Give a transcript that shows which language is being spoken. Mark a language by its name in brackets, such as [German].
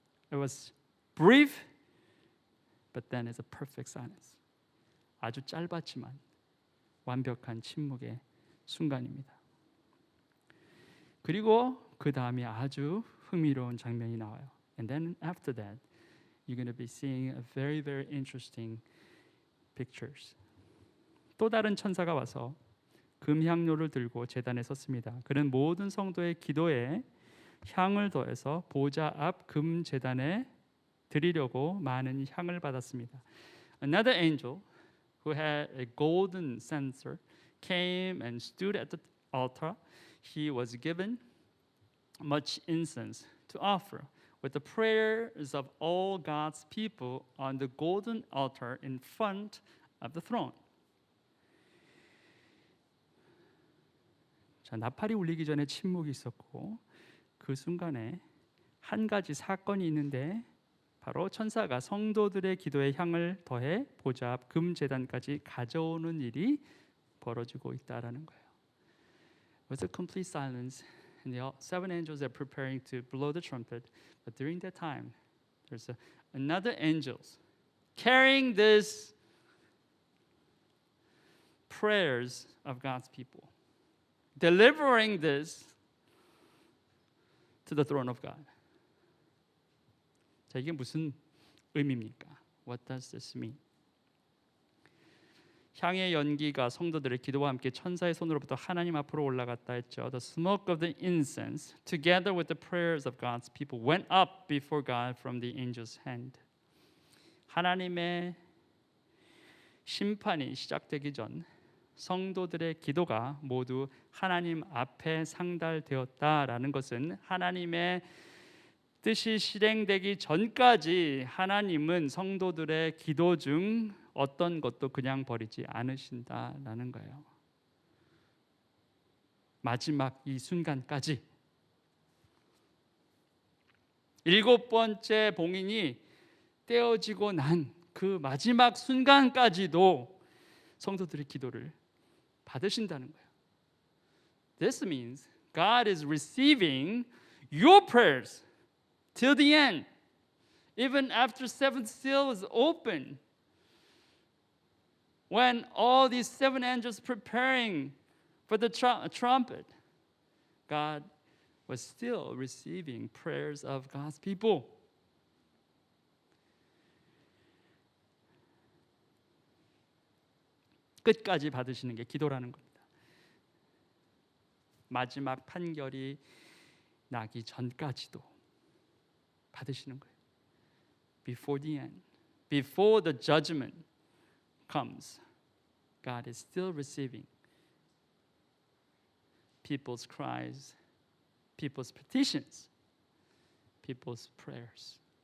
[English] It was brief, but then it's a perfect silence. [Korean] 아주 짧았지만 완벽한 침묵의 순간입니다. 그리고 그 다음에 아주 흥미로운 장면이 나와요. [English] And then after that, you're going to be seeing a very, very interesting pictures. [Korean] 또 다른 천사가 와서 금향료를 들고 제단에 섰습니다. 그는 모든 성도의 기도에 향을 더해서 보좌 앞 금 제단에 드리려고 많은 향을 받았습니다. [English] Another angel who had a golden censer came and stood at the altar. He was given much incense to offer with the prayers of all God's people on the golden altar in front of the throne. [Korean] 자, 나팔이 울리기 전에 침묵이 있었고 그 순간에 한 가지 사건이 있는데 바로 천사가 성도들의 기도에 향을 더해 보좌 앞 금 제단까지 가져오는 일이 벌어지고 있다라는 거예요. [English] It was a complete silence, and the seven angels are preparing to blow the trumpet. But during that time, there's another angel carrying this prayers of God's people, delivering this to the throne of God. [Korean] 자, 이게 무슨 의미입니까? [English] What does this mean? [Korean] 향의 연기가 성도들의 기도와 함께 천사의 손으로부터 하나님 앞으로 올라갔다 했죠. [English] The smoke of the incense, together with the prayers of God's people, went up before God from the angel's hand. [Korean] 하나님의 심판이 시작되기 전 성도들의 기도가 모두 하나님 앞에 상달되었다라는 것은 하나님의 뜻이 실행되기 전까지 하나님은 성도들의 기도 중 어떤 것도 그냥 버리지 않으신다라는 거예요. 마지막 이 순간까지. 7번째 봉인이 떼어지고 난 그 마지막 순간까지도 성도들의 기도를 받으신다는 거예요. [English] This means God is receiving your prayers till the end, even after seventh seal is open. When all these 7 angels preparing for the trumpet, God was still receiving prayers of God's people. [Korean] 끝까지 받으시는 게 기도라는 겁니다. 마지막 판결이 나기 전까지도 받으시는 거예요. [English] Before the end, before the judgment comes, God is still receiving people's cries, people's petitions, people's prayers.